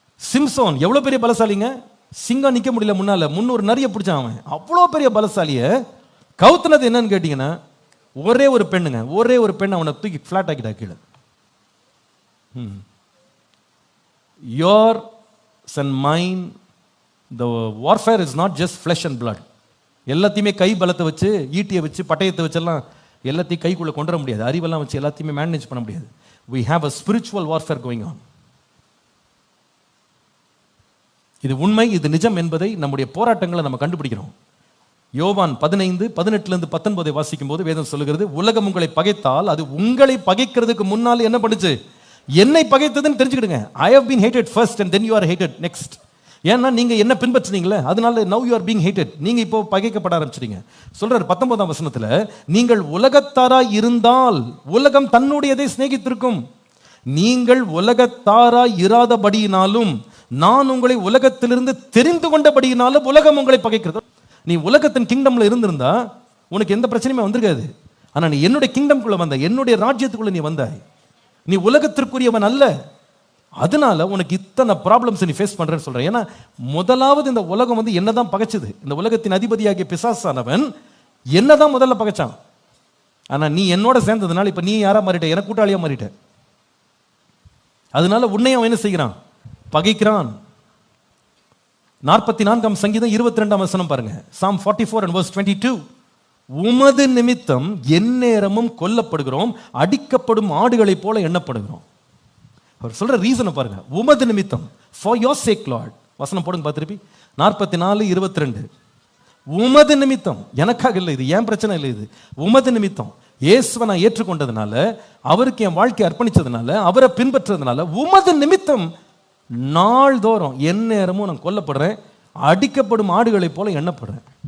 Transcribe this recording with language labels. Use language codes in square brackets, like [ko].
[ta] சிம்சோன் எவ்வளவு பெரிய பலசாலிங்க, சிங்கம் நிக்க முடியல முன்னால, 300 நரிய பிடிச்சான் அவன். அவ்வளோ பெரிய பலசாலிய கவுத்துனது என்னன்னு கேட்டீங்கன்னா ஒரே ஒரு பெண்ணுங்க, ஒரே ஒரு பெண் அவனை தூக்கி பிளாட் ஆக்கிட்டா கீழே. [en] Yours and mine, the warfare is not just flesh and blood. [ta] எல்லாத்தையுமே கை பலத்தை வச்சு, ஈட்டியை வச்சு, பட்டயத்தை வச்செல்லாம் எல்லாத்தையும் கைக்குள்ள கொண்டு வர முடியாது. அறிவெல்லாம் வச்சு எல்லாத்தையுமே மேனேஜ் பண்ண முடியாது. [en] we have a spiritual warfare going on. [ta] இது உண்மை, இது நிஜம் என்பதை நம்முடைய போராட்டங்களை நம்ம கண்டுபிடிக்கிறோம். யோவான் 15:18-19 வாசிக்கும் போது வேதம் சொல்லுகிறது, உலகம் உங்களை பகைத்தால் அது உங்களை பகைக்கிறதுக்கு முன்னால் என்ன பண்ணுச்சு? என்னை பகைத்ததுன்னு தெரிஞ்சுக்கிடுங்க. [en] I have been hated first and then you are hated next. [ta] ஏன்னா நீங்க என்ன பின்பற்றினீங்களே, அதனால [en] now you are being hated. [ta] நீங்க இப்போ பகைக்கப்பட ஆரம்பிச்சிட்டீங்க. சொல்றாரு 19ஆம் வசனத்துல, நீங்கள் உலகத்தாரா இருந்தால் உலகம் தன்னுடையதை சிநேகித்திருக்கும். நீங்கள் உலகத்தாராய் இராதபடியினாலும் நான் உங்களை உலகத்திலிருந்து தெரிந்து கொண்டபடியினாலும் உலகம் உங்களை பகைக்கிறது. நீ உலகத்தின் கிங்டம்ல இருந்திருந்தா உனக்கு எந்த பிரச்சனையுமே வந்திருக்காது. ஆனா நீ என்னுடைய கிங்டம்குள்ள வந்த, என்னுடைய ராஜ்யத்துக்குள்ள நீ வந்தாய். நீ உலகத்திற்குரியவன் அல்ல. அதனால உனக்கு இத்தனை ப்ராப்ளம்ஸ் நீ ஃபேஸ் பண்றேன்னு சொல்றேன். ஏன்னா முதலாவது இந்த உலகம் வந்து என்னதான் பகைச்சது. இந்த உலகத்தின் அதிபதியாகிய பிசாசானவன் என்னதான் முதல்ல பகைச்சான். ஆனா நீ என்னோட சேர்ந்ததுனால இப்ப நீ யாரா மாறிட்ட, எனக்கு கூட்டாளியா மாறிட்ட. அதனால உன்னையும் அவன் என்ன செய்கிறான், பகைக்கிறான். 44 சங்கீதம் 22 வசனம் பாருங்க. [en] Psalm 44 and verse 22. [ta] உமது நிமித்தம் எந்நேரமும் கொல்லப்படுகிறோம், அடிக்கப்படும் ஆடுகளைப் போல எண்ணப்படுகிறோம். அவர் சொல்ற ரீசனை பாருங்க. உமது நிமித்தம், [en] for your sake Lord. [ta] வசனம் போடுங்க பார்த்திருப்பி. 44:22. உமது நிமித்தம், எனக்காக இல்லை, இது ஏன் பிரச்சனை இல்லை, இது உமது நிமித்தம். இயேசுவை நான் ஏற்றுக்கொண்டதுனால, அவருக்கு என் வாழ்க்கையை அர்ப்பணிச்சதுனால, அவரை பின்பற்றதுனால, உமது நிமித்தம் நாள்தோறும் எந்நேரமும் நான் கொல்லப்படுறேன், அடிக்கப்படும் ஆடுகளைப் போல எண்ணப்படுறேன்.